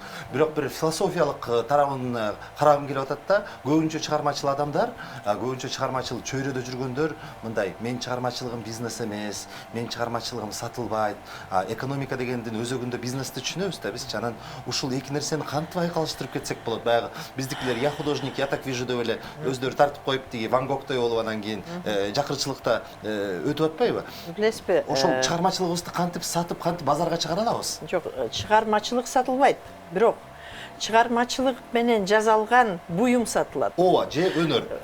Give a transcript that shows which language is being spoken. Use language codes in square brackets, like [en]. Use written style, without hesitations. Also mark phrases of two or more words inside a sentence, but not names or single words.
[ky] Бирок бир философиялык тарабын карагым келип атат да, көбүнчө чыгармачыл адамдар, көбүнчө чыгармачыл чөйрөдө жүргөндөр мындай: мен чыгармачылыгым бизнес эмес, мен чыгармачылыгым сатылбайт. Экономика дегендин өзөгүндө бизнести түшүнөбүз да биз. Анан ушул эки нерсени кантип айкалыштырып кетсек болот? Баягы биздикилер [ru] я художник, я так вижу [ky] деп эле өздөрү тартып коюп, Ван Гогтой болуп анан кийин жакырчылыкта өтүп атпайбы? Билесизби? Ошол чыгармачылыгыбызды кантип сатып, кантип базарга чыгара алабыз? Жок, чыгармачылык сатылбайт. Бирок чыгармачылык менен жасалган буюм сатылат. Ооба, же өнөр.